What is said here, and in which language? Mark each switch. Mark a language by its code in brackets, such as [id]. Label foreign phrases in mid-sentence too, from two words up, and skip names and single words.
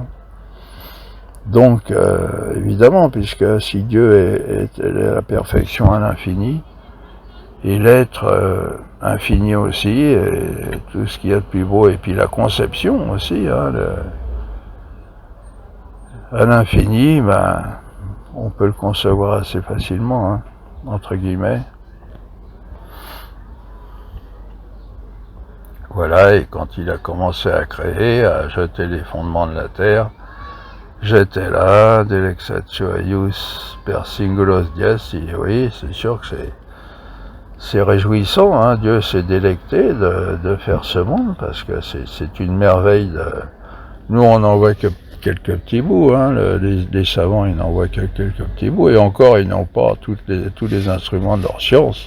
[fr] Donc, évidemment, puisque si Dieu est la perfection à l'infini, et l'être infini aussi, et tout ce qu'il y a de plus beau, et puis la conception aussi, hein, à l'infini, ben, on peut le concevoir assez facilement, hein, entre guillemets. voilà, et quand il a commencé à créer, à jeter les fondements de la terre, j'étais là, [la] Delexatio eius per singulos dies, [fr] et oui, c'est sûr que c'est réjouissant, hein. Dieu s'est délecté de faire ce monde, parce que c'est une merveille de... Nous, on n'en voit que quelques petits bouts, hein. Les savants, ils n'en voient que quelques petits bouts, et encore, ils n'ont pas tous les instruments de leur science.